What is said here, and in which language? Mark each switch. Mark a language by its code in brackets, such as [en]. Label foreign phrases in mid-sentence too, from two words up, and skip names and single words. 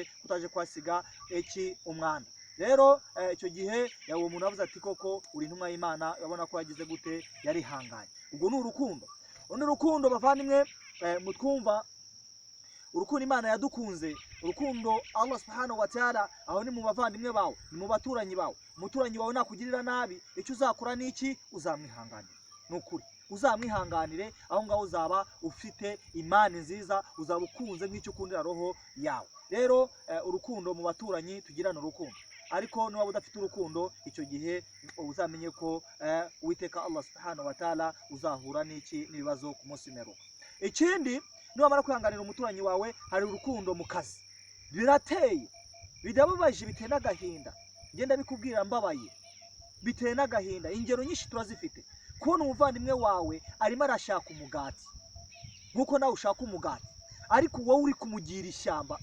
[rw] Kutaje kuhasiga umwanda. Rero icyo gihe uwo muntu avuze ati koko uri intumwa y'Imana, urabona ko yagize gute? Yarihanganye. Ubwo ni urukundo. Urundi rukundo bavandimwe, mutwumva, urukundo Imana yadukunze, urukundo [ar] الله سبحانه وتعالى, [rw] aho ni mu bavandimwe bawe, ni mu baturanyi bawe. Umuturanyi wawe nakugirira nabi, icyo uzakora ni iki? Uzamwihanganira. Nukuri uzamwihanganire, aho ngaho uzaba ufite imani nziza, uzaba ukunze nk'icyo ukundira roho yawe. Rero urukundo mu baturanyi, tugirana urukundo. Ariko niba udafite urukundo, icyo gihe uzamenye ko Uwiteka [ar] الله سبحانه وتعالى [rw] uzahura n'ibibazo ku munsi w'imperuka. Ikindi, niwamara kwihanganira umuturanyi wawe, hari urukundo mu kazi. Birateye, bidababaje, biteye n'agahinda. Ngenda bikubwira mbabaye, biteye n'agahinda. Ingero nyinshi turazifite. Kubona umuvandimwe wawe arimo arashaka umugati, nkuko nawe ushaka umugati, ariko wowe uri kumugira ishyamba.